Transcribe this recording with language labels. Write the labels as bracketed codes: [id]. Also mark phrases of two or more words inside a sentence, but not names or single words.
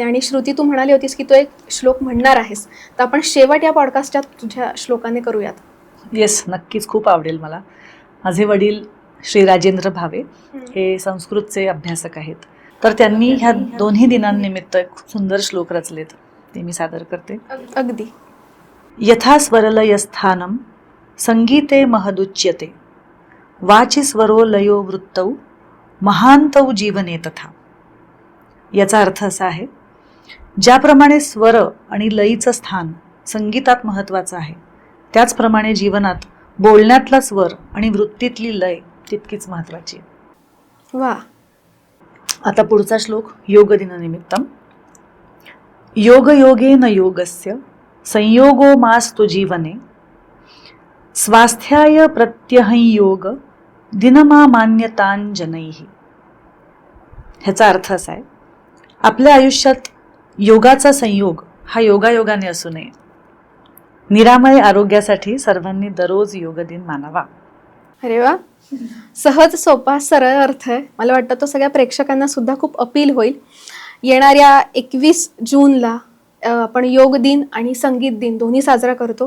[mr] आणि श्रुती, तू म्हणाली होतीस की तू एक श्लोक म्हणणार आहेस, तर आपण शेवट या पॉडकास्टच्या तुझ्या श्लोकाने करूयात. येस, नक्कीच, खूप आवडेल मला. माझे वडील श्री राजेंद्र भावे हे संस्कृतचे अभ्यासक आहेत, तर त्यांनी ह्या दोन्ही दिनांनिमित्त एक खूप सुंदर श्लोक रचलेत, ते मी सादर करते. अगदी. [sa] यथा स्वरलयस्थानं संगीते महदुच्यते, वाचि स्वरो लयो वृत्तौ महान्तौ जीवने तथा. [mr] याचा अर्थ असा आहे, ज्याप्रमाणे स्वर आणि लयीचं स्थान संगीतात महत्त्वाचं आहे, त्याचप्रमाणे जीवनात बोलण्यातला स्वर आणि वृत्तीतली लय तितकीच महत्त्वाची आहे. वा. आता पुढचा श्लोक योग दिनानिमित्तम. [sa] योग योगेन योगस्य संयोगो मास्तु जीवने, स्वास्थ्याय प्रत्यहंयोग दिनमामान्यतांजनैः. [mr] ह्याचा अर्थ असा आहे, आपल्या आयुष्यात योगाचा संयोग हा योगायोगाने असू नये. निरामय आरोग्यासाठी सर्वांनी दररोज योग दिन मानावा. अरे वा, सहज, सोपा, सरळ अर्थ आहे. मला वाटतं तो सगळ्या प्रेक्षकांना सुद्धा खूप अपील होईल. येणाऱ्या 21 जूनला आपण योग दिन आणि संगीत दिन दोन्ही साजरा करतो.